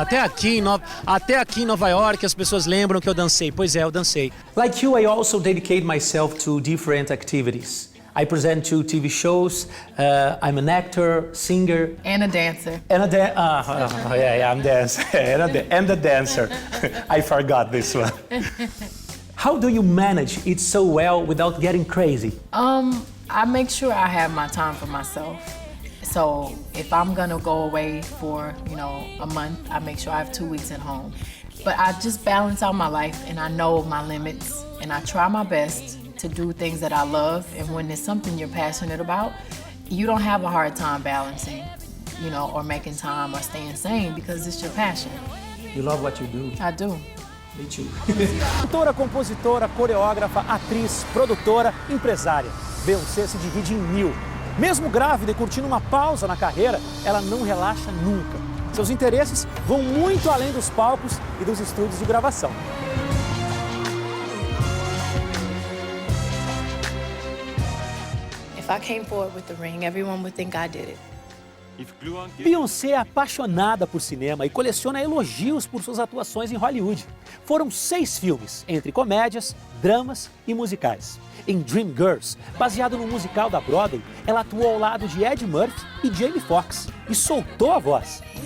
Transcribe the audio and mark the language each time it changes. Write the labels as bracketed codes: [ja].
[pt] Até aqui em Nova York as pessoas lembram que eu dancei. Pois é, eu dancei. [en] Like you, I also dedicate myself to different activities. I present to TV shows. I'm an actor, singer, And a dancer. and I'm dancer, and a dancer. I forgot this one. How do you manage it so well without getting crazy? I make sure I have my time for myself. So if I'm gonna go away for, you know, a month, I make sure I have 2 weeks at home. But I just balance out my life and I know my limits and I try my best to do things that I love. And when it's something you're passionate about, you don't have a hard time balancing, you know, or making time or staying sane because it's your passion. You love what you do. I do. Me too. [pt] Cantora, compositora, coreógrafa, atriz, produtora, empresária. Beyoncé se divide em 1000. Mesmo grávida e curtindo uma pausa na carreira, ela não relaxa nunca. Seus interesses vão muito além dos palcos e dos estúdios de gravação. [en] If I came forward with the ring, everyone would think I did it. [pt] Beyoncé é apaixonada por cinema e coleciona elogios por suas atuações em Hollywood. Foram 6 filmes, entre comédias, dramas e musicais. Em Dreamgirls, baseado no musical da Broadway, ela atuou ao lado de Eddie Murphy e Jamie Foxx e soltou a voz.